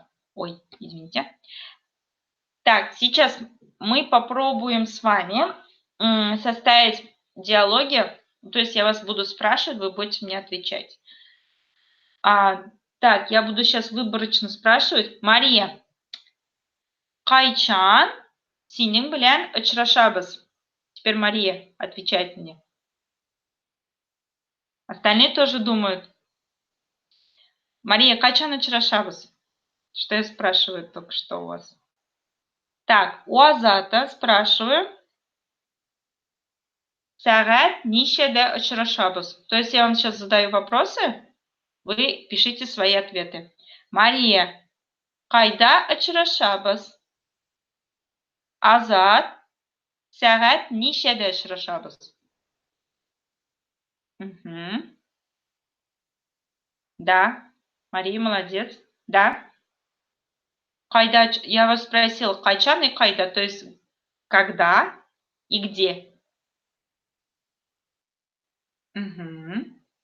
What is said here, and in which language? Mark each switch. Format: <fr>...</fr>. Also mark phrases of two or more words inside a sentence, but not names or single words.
<ru>Ой, извините. Так, сейчас мы попробуем с вами составить диалоги. То есть я вас буду спрашивать, вы будете мне отвечать. Так, я буду сейчас выборочно спрашивать. Мария,</ru> <tt>кайчан синең белән очрашабыз?</tt> <ru>Теперь Мария отвечает мне. Остальные тоже думают. Мария,</ru> <tt>кайчан очрашабыз?</tt> <ru>Что я спрашиваю только что у вас? Так, у Азата спрашиваю.</ru> <tt>Сагат нишеде очрашабыз.</tt> <ru>То есть я вам сейчас задаю вопросы, вы пишите свои ответы. Мария,</ru> <tt>кайда очрашабыз? Азат, сагат нишеде очрашабыз?</tt> <ru>Мгм. Да, Мария, молодец. Да. Кайда, я вас спросила, кайчан и кайда, то есть когда и где. Мгм.</ru>